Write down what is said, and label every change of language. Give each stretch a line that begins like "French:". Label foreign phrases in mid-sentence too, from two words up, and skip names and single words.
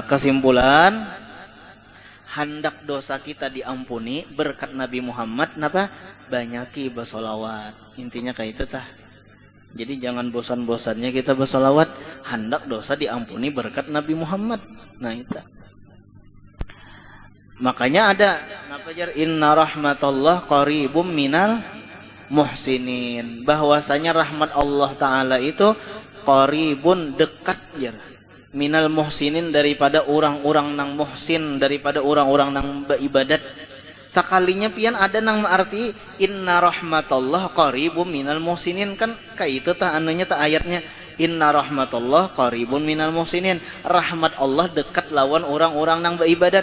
Banjar: Kesimpulan, hendak dosa kita diampuni berkat Nabi Muhammad, napa? Banyaki bersolawat. Intinya kayak itu tah. Jadi jangan bosan-bosannya kita bersolawat, hendak dosa diampuni berkat Nabi Muhammad. Nah itu. Makanya ada napa jar
Arabic: إن رحمة الله قريب من المحسنين.
Banjar: Bahwasanya rahmat Allah Ta'ala itu qaribun, dekat jar.
Arabic: من المحسنين,
Banjar: daripada orang-orang nang muhsin, daripada orang-orang nang beribadat. Sekalinya pian ada nang arti
Arabic: إن رحمة الله قريب من المحسنين,
Banjar: kan kayak itu tah anunya tah ayatnya
Arabic: إن رحمة الله قريب من المحسنين,
Banjar: rahmat Allah dekat lawan orang-orang nang beribadat.